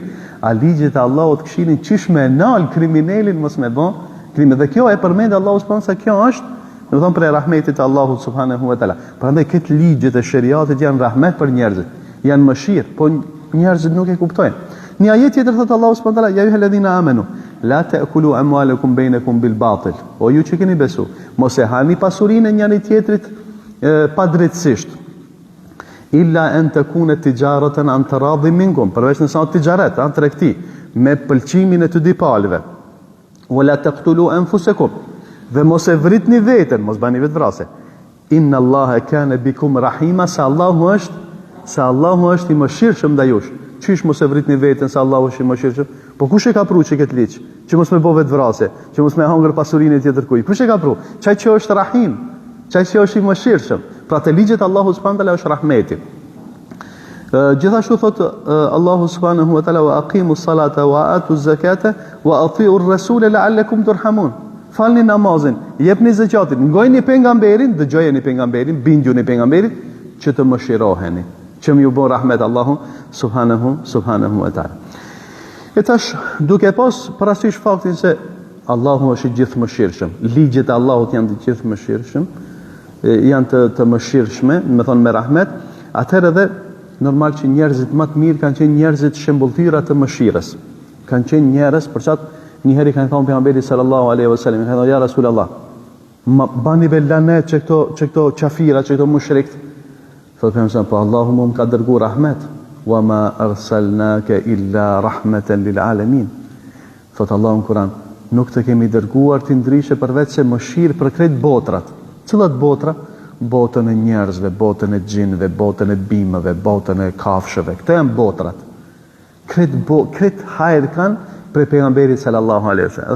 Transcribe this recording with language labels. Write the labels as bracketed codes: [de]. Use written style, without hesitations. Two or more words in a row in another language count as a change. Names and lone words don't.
[sq] A ligjet e Allahut këshirin çish me nal kriminalin mos me bën krim. Dhe kjo e përmend Allahu subhanahu se kjo është, domethënë për rahmetit të Allahut [ar] سبحانه وتعالى. [sq] Prandaj këtë ligjet e shariatit janë rahmet për njerëzit, janë mëshirë, po njerëzit nuk e kuptojnë. Një ajet tjetër thot Allahu [ar] سبحانه وتعالى, "يا أيها الذين آمنوا لا تأكلوا أموالكم بينكم بالباطل." [sq] O ju që keni besu, mos e hani pasurinë e njëri tjetrit pa drejtësisht. [ar] إلا أن تكون تجارة عن تراض منكم, [sq] përveç nëse është tijaret, tregti, me pëlqimin e të dy palëve. [ar] ولا تقتلوا أنفسكم, [sq] dhe mos e vritni veten, mos bani vetvrasje. [ar] إن الله كان بكم رحيما, [sq] sa Allahu është i mëshirshëm ndaj jush. Çish mos e vritni veten se Allahu është i mëshirshëm? Po kush e ka pru që këtë ligj? Që mos me bëhet vrasje, që mos me hangër pasurinë e tjetër kujt. Kush e ka pru? Çaj që është rahim, çaj që është i mëshirshëm. Pra te ligjet Allahu [ar] سبحانه وتعالى [sq] është rahmeti. Gjithashtu thot Allahu [ar] سبحانه وتعالى, "وأقيموا الصلاة وآتوا الزكاة وأطيعوا الرسول لعلكم ترحمون." [sq] Falni namazin, jepni zakatin, ngojini pejgamberin, dëgjojeni pejgamberin, bindjuni pejgamberit që të mëshiroheni. Që më ju bën rahmet Allahu [ar] سبحانه وتعالى. [sq] E tash duke pas parasysh faktin se Allahu është i gjithë mëshirshëm, ligjet e Allahut janë të gjithë mëshirshëm, janë të mëshirshme, me thonë me rahmet, atëherë edhe normal që njerëzit më të mirë kanë qenë njerëzit shembulltyra të mëshirës. Kanë qenë njerëz për çat një herë kanë thënë pejgamberi [ar] صلى الله عليه وسلم, [sq] kanë thënë [ar] يا رسول الله, [sq] bani be lanet që këto qafira, që këto mushrikët. Thotë pejgamberi, po Allahu më ka dërguar rahmet, [ar] وما أرسلناك إلا رحمة للعالمين. [sq] Thotë Allahu në Kur'an, nuk të kemi dërguar ti ndryshe përveç se mëshirë për krejt botrat. Cilat botra? Botën e njerëzve, botën e gjinëve, botën e bimëve, botën e kafshëve. Këto janë botrat. Krejt hajër kanë për pejgamberit [ar] صلى الله عليه وسلم.